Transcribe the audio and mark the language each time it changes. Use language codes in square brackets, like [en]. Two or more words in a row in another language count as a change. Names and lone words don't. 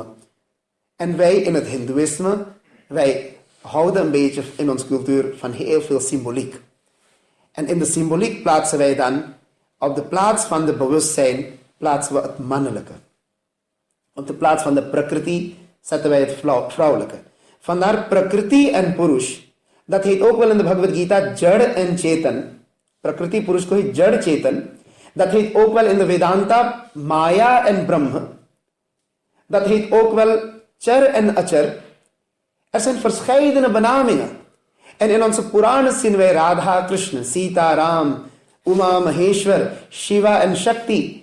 [nl] En wij in het Hindoeïsme, wij houden een beetje in onze cultuur van heel veel symboliek. En in de symboliek plaatsen wij dan, op de plaats van de bewustzijn, plaatsen we het mannelijke. Op de plaats van de prakriti zetten wij het vrouwelijke. Vandaar prakriti en purush. Dat heet ook wel in de Bhagavad Gita Jad en Chetan. [hi] Prakriti Purush ko [nl] heet Jad Chetan. Dat heet ook wel in de Vedanta Maya en Brahma. Dat heet ook wel Char en Achar. Er zijn verscheidene benamingen. En in onze Puranas zien wij Radha, Krishna, Sita, Ram, Uma, Maheshwar, Shiva en Shakti.